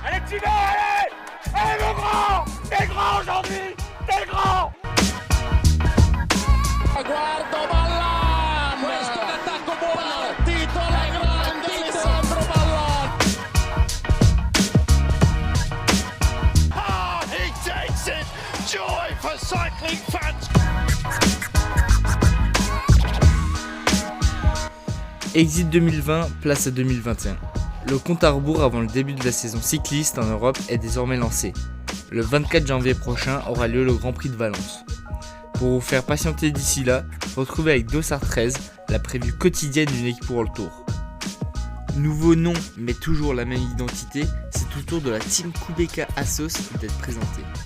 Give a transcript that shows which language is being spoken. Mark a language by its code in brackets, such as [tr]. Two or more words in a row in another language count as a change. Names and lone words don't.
[fr] continuer, allez. Allez mon grand, t'es grand aujourd'hui, t'es grand. [it] Guardo Ballan, questo è l'attacco buono, partito la grande Alessandro Ballan. [en] Ah, he takes it, joy for cycling fans. [fr] Exit 2020, place à 2021. Le compte à rebours avant le début de la saison cycliste en Europe est désormais lancé. Le 24 janvier prochain aura lieu le Grand Prix de Valence. Pour vous faire patienter d'ici là, retrouvez avec Dossard 13 la prévue quotidienne d'une équipe World Tour. Nouveau nom, mais toujours la même identité, c'est au tour de la team Kubeka Assos d'être présentée.